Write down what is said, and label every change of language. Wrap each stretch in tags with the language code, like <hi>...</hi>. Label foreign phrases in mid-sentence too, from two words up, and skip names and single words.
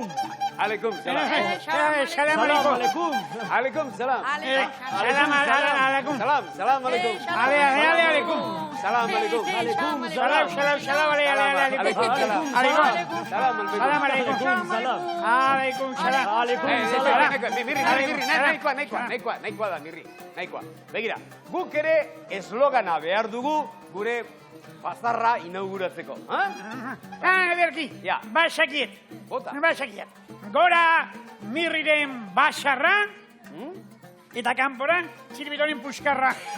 <ar>عليكم السلام. سلام عليكم. عليكم السلام. سلام عليكم. سلام عليكم. Aleikum. سلام عليكم. سلام عليكم. سلام عليكم.</ar> <eu>Nahikoa da, Mirri. Nahikoa. Begira, guk ere eslogana behar dugu gure bazarra inauguratzeko. Ederki, basakiet. Bota. Basakiet. Gora Mirriren basarra, eta kanpora Txiribitoren puskarra.</eu>